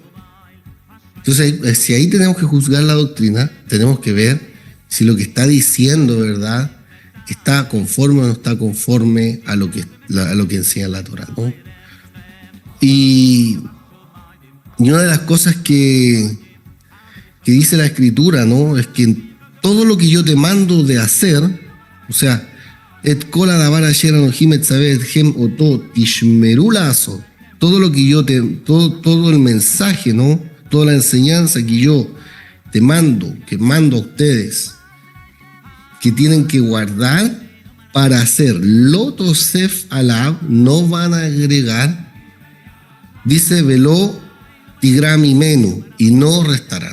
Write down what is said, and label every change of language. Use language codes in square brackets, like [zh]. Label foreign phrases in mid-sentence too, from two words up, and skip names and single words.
[es] Entonces, si ahí tenemos que juzgar la doctrina, tenemos que ver si lo que está diciendo, ¿verdad?, está conforme o no está conforme a lo que enseña la Torá, ¿no? Y una de las cosas que dice la Escritura, ¿no?, es que todo lo que yo te mando de hacer, o sea, [he] את כל הדבר אשר אנכי מצוה אתכם אתו תשמרו לעשות, [es] todo lo que todo el mensaje, ¿no?, toda la enseñanza que yo te mando, que mando a ustedes, que tienen que guardar para hacer [he] לא תסף עליו, [es] no van a agregar, dice [he] ולא תגרע ממנו, [es] y no restarán.